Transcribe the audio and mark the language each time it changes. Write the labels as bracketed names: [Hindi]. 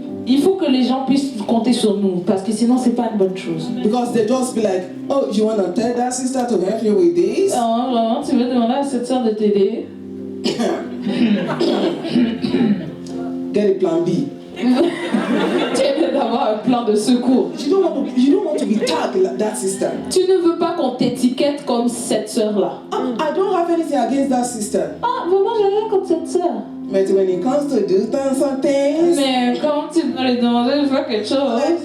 [French] Il faut que les gens puissent compter sur nous, parce que sinon c'est pas une bonne chose. [English] Because they just be like, oh, you want to tell that sister to help you with this? [French] Oh, vraiment, tu veux demander à cette soeur de t'aider? [English] Get a plan B. [French] Tu aimes d'avoir un plan de secours. [English] You don't want to be tagged like that sister. [French] Tu ne veux pas qu'on t'étiquette comme cette soeur-là. [English] I don't have anything against that sister. [French] Ah, vraiment, j'ai rien contre cette soeur. [English] But when it comes to do some things, [French] Mais quand tu dois lui demander de faire quelque chose...